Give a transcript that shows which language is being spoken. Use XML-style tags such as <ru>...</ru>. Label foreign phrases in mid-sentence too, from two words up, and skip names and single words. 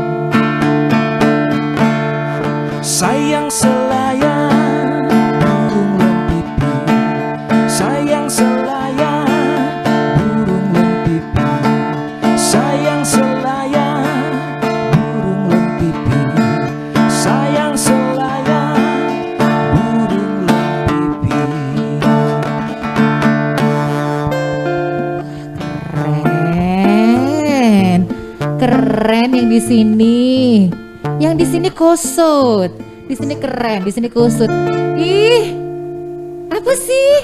<ms>Sayang selayang burung lempipi, sayang selayang burung lempipi, sayang selayang burung lempipi, sayang selayang burung lempipi.</ms> <id>Keren, keren yang di sini. Yang di sini kusut, di sini keren, di sini kusut. Ih, apa sih?</id>